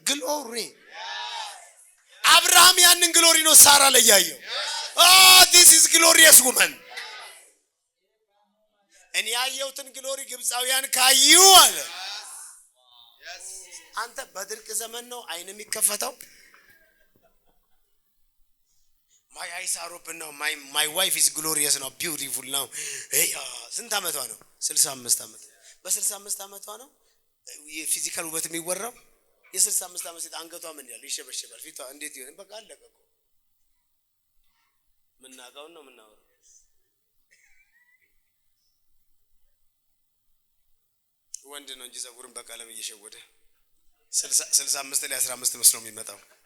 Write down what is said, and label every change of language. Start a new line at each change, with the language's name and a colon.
Amharic: ግሎሪ። አብርሃም ያንን ግሎሪ ነው ሳራ ላይ ያየው።
English: this is glorious woman።
Amharic: እኔ ያየሁትን ግሎሪ ግብፃውያን ካዩ አለ። አንተ በድርቅ ዘመን ነው አይን የሚከፈተው?
English: my eyes are open now, my wife is glorious now, beautiful now።
Amharic: ስንት ዓመቷ ነው? 65 ዓመት። በ65 ዓመቷ ነው የፊዚካል ውበት የሚወራው። የ65 ዓመት ሴት አንገቷ ምን ያለ ይሸበሸባል፣ ፊቷ እንዴት ይሆን? በቃ አለቀ እኮ። ምናጋው ነው ምናወራው። ወንድ ነው እንጂ ጸጉርን በቀለም እየሸወደ 65 ላይ 15 መስሎ የሚመጣው